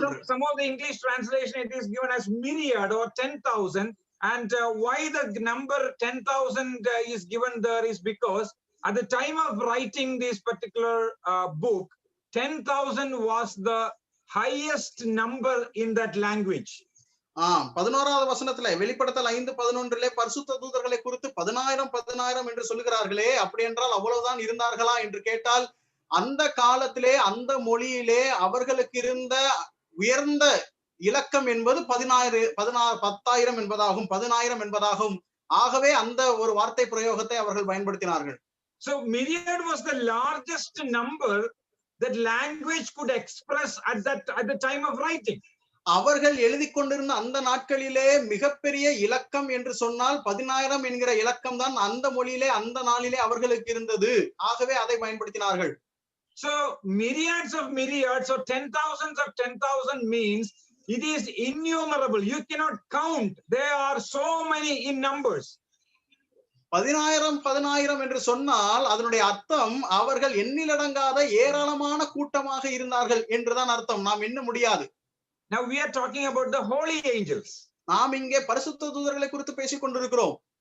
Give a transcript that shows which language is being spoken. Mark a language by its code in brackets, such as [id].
[en] Some of the English translation it is given as myriad or 10,000. And why the number 10,000 is given there is because at the time of writing this particular book, 10,000 was the highest number in that language. [ta] 11வது வசனத்திலே வெளிப்படுத்தல் 5:11 பரிசுத்த தூதர்களை குறித்து 10,000 என்று சொல்லுகிறார்களே, அப்படி என்றால் அவ்வளவுதான் இருந்தார்களா என்று கேட்டால், அந்த காலத்திலே அந்த மொழியிலே அவர்களுக்கு இருந்த உயர்ந்த இலக்கம் என்பது 10,000 என்பதாகும், 10,000 என்பதாகும். ஆகவே அந்த ஒரு வார்த்தை பிரயோகத்தை அவர்கள் பயன்படுத்தினார்கள். [en] So myriad was the largest number that language could express at the time of writing. [ta] அவர்கள் எழுதி கொண்டிருந்த அந்த நாட்களிலே மிகப்பெரிய இலக்கம் என்று சொன்னால் 10,000 என்கிற இலக்கம் தான் அந்த மொழியிலே அந்த நாளிலே அவர்களுக்கு இருந்தது. ஆகவே அதை பயன்படுத்தினார்கள். [en] So myriads of myriads or 10,000s of 10,000 means it is innumerable. You cannot count. There are so many in numbers. [ta] 10,000 என்று சொன்னால் அதனுடைய அர்த்தம் அவர்கள் எண்ணிலடங்காத ஏராளமான கூட்டமாக இருந்தார்கள் என்றுதான் அர்த்தம். நாம் எண்ண முடியாது. [en] Now we are talking about the holy angels. [ta] நாம் இங்கே பரிசுத்த தூதர்களை குறித்து பேசிக் கொண்டிருக்கிறோம்.